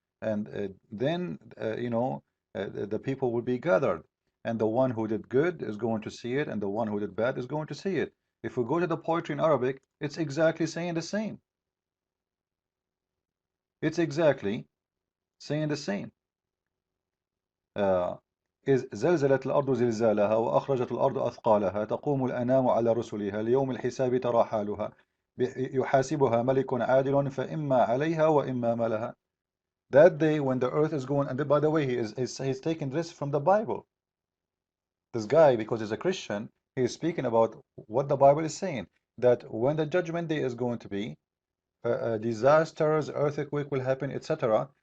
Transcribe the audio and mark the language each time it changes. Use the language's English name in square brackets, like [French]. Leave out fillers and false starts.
[English] And then, you know, the people will be gathered. And the one who did good is going to see it, and the one who did bad is going to see it. If we go to the poetry in Arabic, it's exactly saying the same. It's exactly saying the same. [Arabic] إذ زلزلت الأرض زلزالها وأخرجت الأرض أثقالها تقوم الأنام على رسلها ليوم الحساب ترى حالها يحاسبها ملك عادل فإما عليها وإما ما لها. [English] That day when the earth is going, and by the way, he's taking this from the Bible. This guy, because he's a Christian, he is speaking about what the Bible is saying, that when the judgment day is going to be, disasters, earthquake will happen, etc.